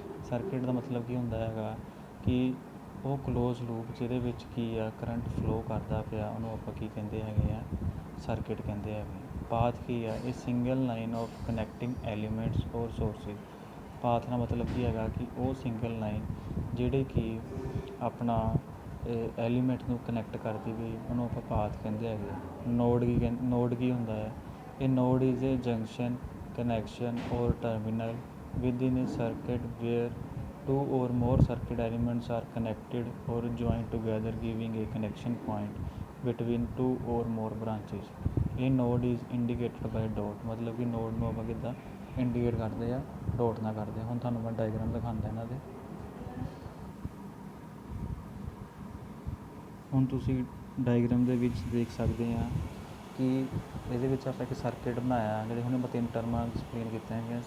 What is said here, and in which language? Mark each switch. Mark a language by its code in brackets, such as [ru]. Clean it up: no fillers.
[pa] Circuit ਦਾ ਮਤਲਬ ਕੀ ਹੁੰਦਾ ਹੈਗਾ ਕਿ ਉਹ ਕਲੋਜ਼ ਲੂਪ ਜਿਹਦੇ ਵਿੱਚ ਕੀ ਆ ਕਰੰਟ ਫਲੋ ਕਰਦਾ ਪਿਆ, ਉਹਨੂੰ ਆਪਾਂ ਕੀ ਕਹਿੰਦੇ ਹੈਗੇ ਆ, ਸਰਕਿਟ ਕਹਿੰਦੇ ਹੈਗੇ। ਪਾਥ ਕੀ ਆ, [en] ਇਹ single line of connecting elements or sources. [pa] ਪਾਥ ਦਾ ਮਤਲਬ ਕੀ ਹੈਗਾ ਕਿ ਉਹ ਸਿੰਗਲ ਲਾਈਨ ਜਿਹੜੇ ਕਿ ਆਪਣਾ ਐਲੀਮੈਂਟ ਨੂੰ ਕਨੈਕਟ ਕਰਦੀ ਵੀ, ਉਹਨੂੰ ਆਪਾਂ ਪਾਥ ਕਹਿੰਦੇ ਹੈਗੇ। ਨੋਡ ਕੀ ਹੁੰਦਾ ਹੈ, [en] ਇਹ node is a junction, connection or terminal within a circuit where 2 or more circuit elements are connected or joined together giving a connection point between 2 or more branches. [pa] ਇਹ [en] node is indicated by dot, [pa] ਮਤਲਬ ਕਿ node ਨੂੰ ਆਪਾਂ ਕਿੱਦਾਂ indicate ਕਰਦੇ ਆ, dot ਨਾਲ ਕਰਦੇ ਆ। ਹੁਣ ਤੁਹਾਨੂੰ ਮੈਂ ਡਾਇਗਰਾਮ ਦਿਖਾਉਂਦਾ ਇਹਨਾਂ ਦੇ। ਹੁਣ ਤੁਸੀਂ ਡਾਇਗਰਾਮ ਦੇ ਵਿੱਚ ਦੇਖ ਸਕਦੇ ਆ ਕਿ ਇਹਦੇ ਵਿੱਚ ਆਪਾਂ ਇੱਕ ਸਰਕਿਟ ਬਣਾਇਆ, ਜਿਹੜੇ ਹੁਣ ਆਪਾਂ 3 ਟਰਮਾਂ ਐਕਸਪਲੇਨ ਕੀਤੀਆਂ ਹੈਗੀਆਂ।